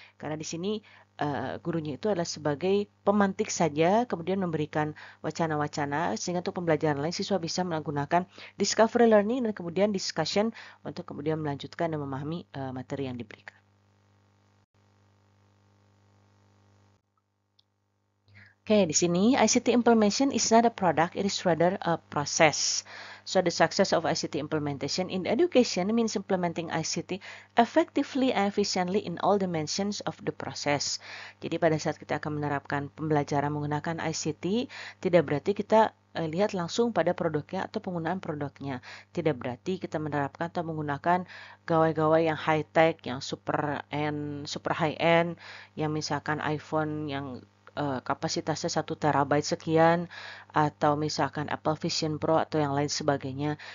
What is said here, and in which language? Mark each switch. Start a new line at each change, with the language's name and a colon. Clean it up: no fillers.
Indonesian: Karena di sini gurunya itu adalah sebagai pemantik saja, kemudian memberikan wacana-wacana sehingga untuk pembelajaran lain siswa bisa menggunakan discovery learning dan kemudian discussion untuk kemudian melanjutkan dan memahami materi yang diberikan. Oke, di sini
English: ICT implementation is not a product, it is rather a process. So the success of ICT implementation in education means implementing ICT effectively and efficiently in all dimensions of the process.
Indonesian: Jadi pada saat kita akan menerapkan pembelajaran menggunakan ICT, tidak berarti kita lihat langsung pada produknya atau penggunaan produknya. Tidak berarti kita menerapkan atau menggunakan gawai-gawai yang high-tech, yang super high-end, yang misalkan iPhone yang kapasitasnya 1 terabyte sekian atau misalkan Apple Vision Pro atau yang lain sebagainya.